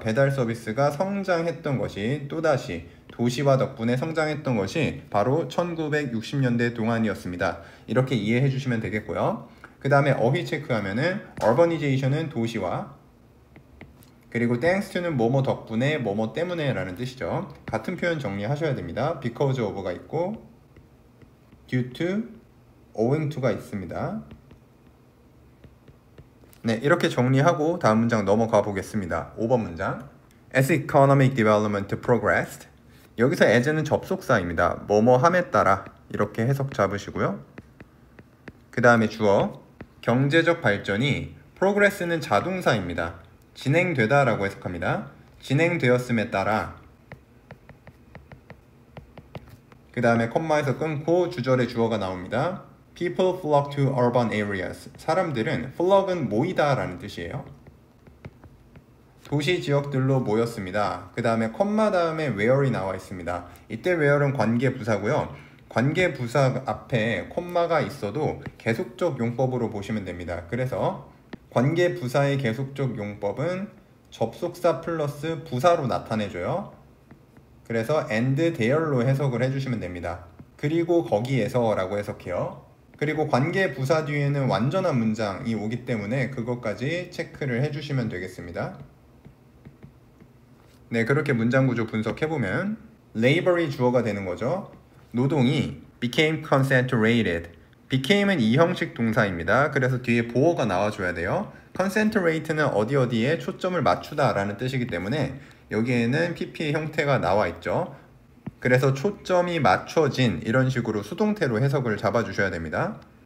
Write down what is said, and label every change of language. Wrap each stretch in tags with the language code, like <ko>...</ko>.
<ko>배달 서비스가 성장했던 것이 또다시 도시화 덕분에 성장했던 것이 바로 1960년대 동안이었습니다. 이렇게 이해해 주시면 되겠고요. 그 다음에 어휘 체크하면은 urbanization은 도시화, 그리고 thanks to는 뭐뭐 덕분에 뭐뭐 때문에 라는 뜻이죠. 같은 표현 정리하셔야 됩니다. because of가 있고 due to, owing to가 있습니다. 네, 이렇게 정리하고 다음 문장 넘어가 보겠습니다. 5번 문장.</ko> <en>As economic development progressed.</en> <ko>여기서 as는 접속사입니다. 뭐뭐함에 따라 이렇게 해석 잡으시고요. 그 다음에 주어. 경제적 발전이 progress는 자동사입니다. 진행되다 라고 해석합니다. 진행되었음에 따라. 그 다음에 콤마에서 끊고 주절의 주어가 나옵니다.</ko> <en>People flock to urban areas.</en> <ko>사람들은 flock은 모이다 라는 뜻이에요. 도시 지역들로 모였습니다. 그 다음에 콤마 다음에 where이 나와 있습니다. 이때 where은 관계부사고요. 관계부사 앞에 콤마가 있어도 계속적 용법으로 보시면 됩니다. 그래서 관계부사의 계속적 용법은 접속사 플러스 부사로 나타내줘요. 그래서</ko> <en>and there</en> <ko>로 해석을 해주시면 됩니다. 그리고 거기에서 라고 해석해요. 그리고 관계부사 뒤에는 완전한 문장이 오기 때문에 그것까지 체크를 해주시면 되겠습니다. 네, 그렇게 문장 구조 분석해보면 labor이 주어가 되는 거죠. 노동이</ko> <en>became concentrated.</en> <ko>became은 이형식 동사입니다. 그래서 뒤에 보어가 나와줘야 돼요. concentrate는 어디에 초점을 맞추다 라는 뜻이기 때문에 여기에는 pp의 형태가 나와 있죠. 그래서 초점이 맞춰진 이런 식으로 수동태로 해석을 잡아주셔야 됩니다.</ko>